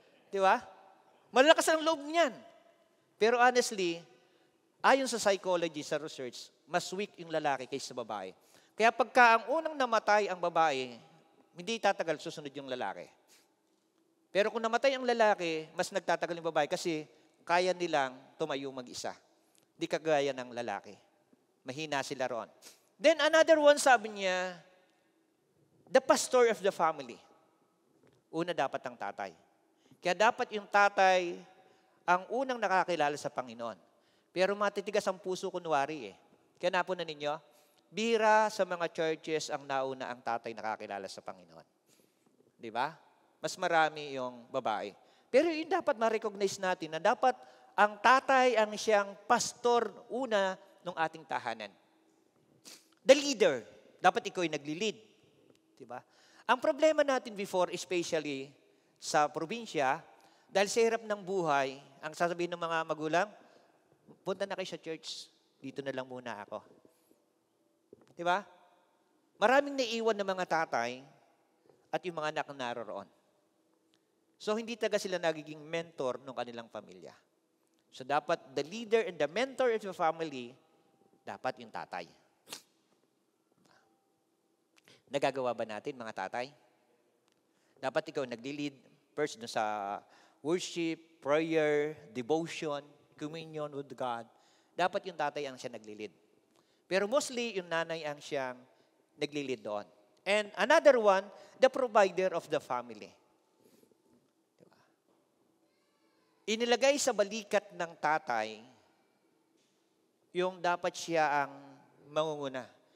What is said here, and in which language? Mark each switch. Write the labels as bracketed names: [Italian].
[Filipino] Di ba? Malalakas ang loob niyan. Pero honestly, ayon sa psychology, sa research, mas weak yung lalaki kaysa sa babae. Kaya pagka ang unang namatay ang babae, hindi tatagal susunod yung lalaki. Pero kung namatay ang lalaki, mas nagtatagal yung babae kasi kaya nilang tumayo mag-isa. Di kagaya ng lalaki. Mahina sila roon. [English] Then another one, [Filipino] sabi niya, [English] the pastor of the family. [Filipino] Una dapat ang tatay. Kaya dapat yung tatay ang unang nakakilala sa Panginoon. Pero matitigas ang puso kunwari eh. Kaya napunan ninyo, bihira sa mga churches ang nauna ang tatay nakakilala sa Panginoon. Di ba? Mas marami yung babae. Pero yun dapat ma-recognize natin na dapat ang tatay ang siyang pastor una ng ating tahanan. [English] The leader. [Filipino] Dapat ikaw ay nagli-lead. Di ba? Ang problema natin before, especially sa probinsya, dahil sa hirap ng buhay, ang sasabihin ng mga magulang, punta na kayo sa church, dito na lang muna ako. Di ba? Maraming naiiwan ng mga tatay at yung mga anak na naroroon. So, hindi taga sila nagiging mentor ng kanilang pamilya. [English] So, dapat the leader and the mentor of the family, [Filipino] dapat yung tatay. Nagagawa ba natin, mga tatay? Dapat ikaw nagli-lead first sa [English] worship, prayer, devotion, communion with God. [Filipino] Dapat yung tatay ang siya nagli-lead. Pero mostly, yung nanay ang siyang nagli-lead doon. [English] And another one, the provider of the family. [Filipino] Diba? Inilagay sa balikat ng tatay yung dapat siya ang mangunguna.